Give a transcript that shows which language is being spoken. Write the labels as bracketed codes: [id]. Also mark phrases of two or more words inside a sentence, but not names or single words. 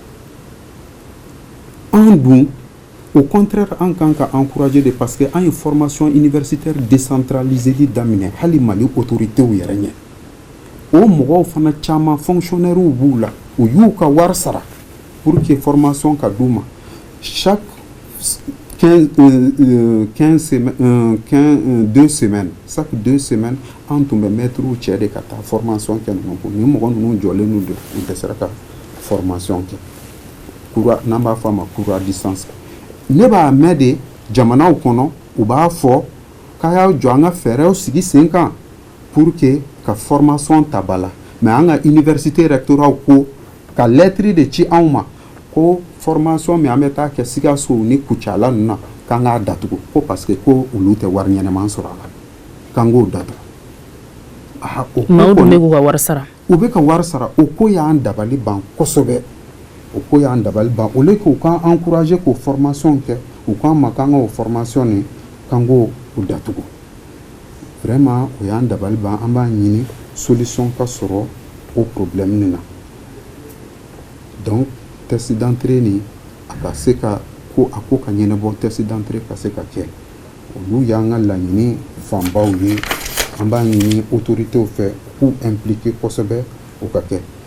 [bm] an dun [fr] au contraire [bm] an kan ka encourager de parce que an ye [fr] formation universitaire décentralisée [bm] daminɛ hali Mali autoritéw yɛrɛ ɲɛ o mɔgɔw fana caman fonctionnaires b'u la u y'u ka wari sara [fr] pour que formation [bm] ka d'u ma chaque [fr] 2 semaines chaque 2 semaines [bm] an tun bɛ maîtres cɛ de ka taa formation kɛ ninnu ko ni mɔgɔ ninnu jɔlen n'u don u tɛ sera ka formation kɛ cours n'an b'a fɔ a ma [fr] cours à distance [bm] ne b'a mɛn de jamanaw kɔnɔ u b'a fɔ k'a y'a jɔ an ka fɛɛrɛw sigi sen kan [fr] pour que [bm] ka formation ta ba la mais an ka [fr] université rectorat [bm] ko ka lettre de ci anw ma ko formation min an bɛ taa kɛ Sikaso ni Kucala ninnu na k'an k'a datugu ko [fr] parce que [bm] ko olu tɛ wari ɲɛnɛman sɔrɔ a la k'an k'o datugu. Maaw dun bɛ k'u ka wari sara. U bɛ ka wari sara o ko y'an dabali ban kosɛbɛ o ko y'an dabali ban [fr] au lieu [bm] k'u k'an encourager k'o formation kɛ u k'an ma k'an k'o formation nin k'an k'o datugu vraiment o y'an dabali ban an b'a ɲini solution ka sɔrɔ o problème nin na [fr] donc test d'entrée [bm] nin a ka se ka ko a ko ka ɲɛnabɔ [fr] test d'entrée [bm] ka se ka kɛ olu y'an ka laɲini fanbaw ye an b'a ɲini autoritéw fɛ k'u impliquer kosɛbɛ o ka kɛ